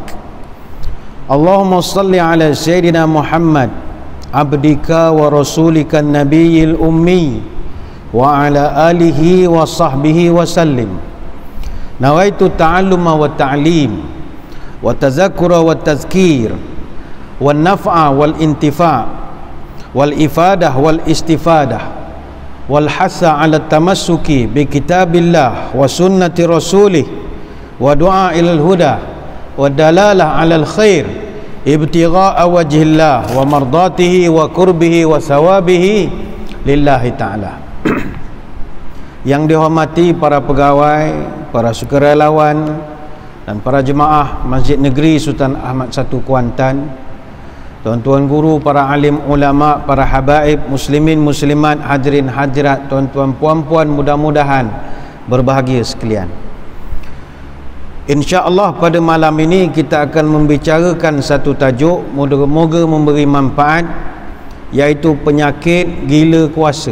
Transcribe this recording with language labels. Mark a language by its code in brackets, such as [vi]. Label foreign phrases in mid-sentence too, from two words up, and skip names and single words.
[ar] اللهم صل على سيدنا محمد عبدك ورسولك النبي الأمي وعلى آله وصحبه وسلم. نويت التعلم والتعليم والتذكر والتذكير والنفع والانتفاع والإفادة والاستفادة والحث على التمسك بكتاب الله وسنة رسوله والدعاء إلى الهدى والدلالة على الخير ابتغاء وجه الله ومرضاته وقربه وثوابه لله تعالى. [ms] Yang dihormati para pegawai, para sukarelawan dan para jemaah Masjid Negeri Sultan Ahmad I Kuantan, tuan-tuan guru, para alim ulama, para habaib, muslimin muslimat, hadirin hadirat, tuan-tuan puan-puan, mudah-mudahan berbahagia sekalian. InsyaAllah pada malam ini kita akan membicarakan satu tajuk, moga-moga memberi manfaat, iaitu penyakit gila kuasa.